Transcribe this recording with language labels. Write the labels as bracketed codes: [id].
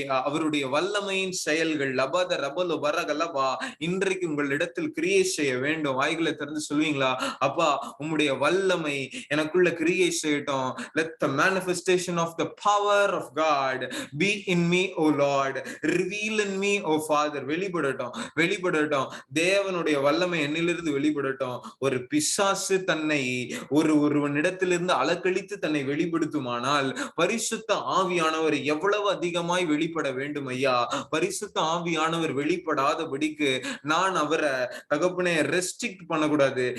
[ta] அவருடைய வல்லமையின் செயல்கள் லபத ரபலோ வரகலபா இன்றைக்கு உங்களிடத்தில் கிரியை செய்ய வேண்டும். வாய்களை திறந்து சொல்வீங்களா? அப்பா உம்முடைய வல்லமை எனக்குள்ள கிரியை செய்யட்டும். [en] Let the manifestation of the power of God be in me, O Lord. Reveal in me, O Father. [ta] வெளிப்படட்டும், வெளிப்படட்டும். தேவனுடைய வல்லமை என்னிலிருந்து வெளிப்படட்டும். ஒரு பிசாசு தன்னை ஒருவனிடத்திலிருந்து இருந்து அலக்கழித்து தன்னை வெளிப்படுத்துமானால் பரிசுத்த ஆவியானவர் எவ்வளவு அதிகமாய் வெளிப்பட வேண்டும் ஐயா. பரிசுத்த ஆவியானவர் வெளிப்படாதபடிக்கு நான் அவரை தகப்பனே ரெஸ்ட்ரிக்ட் பண்ணக்கூடாது.